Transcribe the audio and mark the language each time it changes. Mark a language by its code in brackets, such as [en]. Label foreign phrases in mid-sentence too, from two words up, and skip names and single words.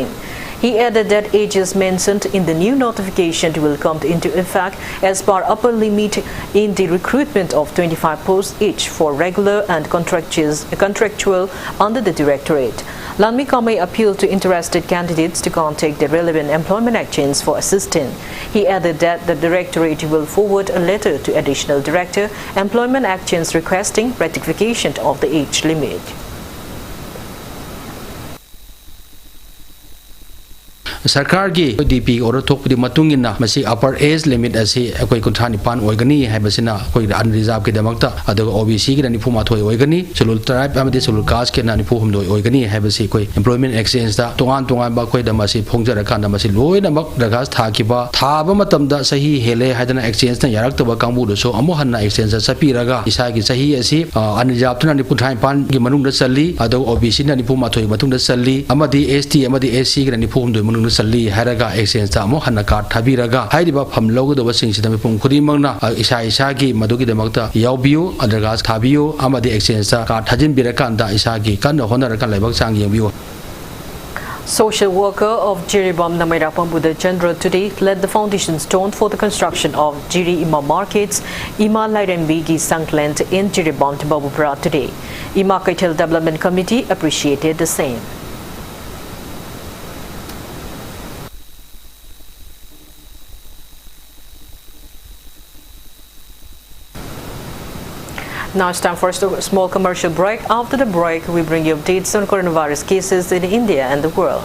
[en] He added that ages mentioned in the new notification will come into effect as per upper limit in the recruitment of 25 posts each for regular and contractual under the Directorate. Lanmi Kamai appealed to interested candidates to contact the relevant employment actions for assistance. He added that the Directorate will forward a letter to Additional Director, Employment Actions requesting ratification of the age limit. [mni] Sarkar gi [en] DP order [mni] thok di matungina masi [en] upper age limit [mni] asi akoi kunthani pan oigani haibasina akoi unreserved ki damakta aduga OBC ki nani phuma thoi oigani [en] scheduled tribe [mni] amadi [en] scheduled caste [mni] ki nani phum doi oigani haibasi koi [en] employment exchange [mni] da tongan ba koi da masi phongjara kan da masi loi namak dagas tha ki ba thaba matam da sahi hele haidana exchange na yarak ba kangbu do so amu hanna exchange sa sapiraga isa gi sahi asi unreserved nani kunthani pan gi manung da salli adu OBC nani phuma thoi matung da salli amadi ST amadi SC ki nani phum doi manung salli haraga exchange ta mo hanna card thabiraga hairiba pham logo do sing sidami pum khudi mangna isa gi madugi damakta yaubiu adragas thabiu amadi exchange ta card thajin birakanda isa gi kan honara kan laibak sang yengbiu. [en] Social worker of Jiribam Namairapam Buddha Chandra today led the foundation stone for the construction of Jiri Ima Markets, Ima Lairembigi Sankland in Jiribam Babupura today. Ima Kaitel Development Committee appreciated the same. Now it's time for a small commercial break. After the break, we bring you updates on coronavirus cases in India and the world.